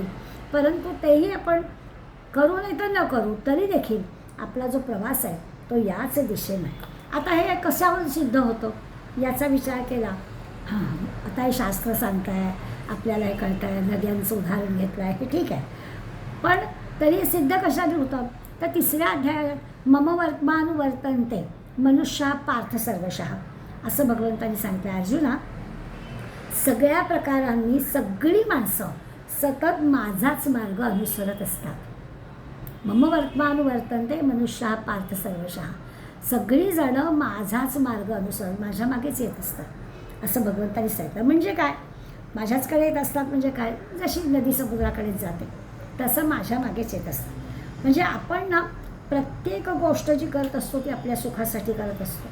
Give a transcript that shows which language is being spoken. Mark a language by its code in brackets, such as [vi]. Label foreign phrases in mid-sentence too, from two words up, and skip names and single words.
[mr] परंतु तेही आपण करू नाही तर न करू तरी देखील आपला जो प्रवास आहे तो याच दिशेने आहे. आता हे कशावर सिद्ध होतं याचा विचार केला. आता हे शास्त्र सांगत आहे, आपल्याला हे कळतं आहे, नद्यांचं उदाहरण घेतलं आहे, हे ठीक आहे. पण तरी सिद्ध कशाने होतं तर तिसऱ्या अध्यायात [sa] मम वर्तमानुवर्तन्ते मनुष्य पार्थ सर्वशः [mr] असं भगवंतांनी सांगितलं. अर्जुना, सगळ्या प्रकारांनी सगळी माणसं सतत माझाच मार्ग अनुसरत असतात. [sa] मम वर्तमानुवर्तन्ते मनुष्य पार्थ सर्वशः, [mr] सगळी जणं माझाच मार्ग अनुसरत माझ्या मागेच येत असतात असं भगवंतांनी सांगितलं. म्हणजे काय, माझ्याचकडे येत असतात म्हणजे काय, जशी नदी समुद्राकडेच जाते तसं माझ्या मागेच येत असतात. म्हणजे आपण ना प्रत्येक गोष्ट जी करत असतो ती आपल्या सुखासाठी करत असतो.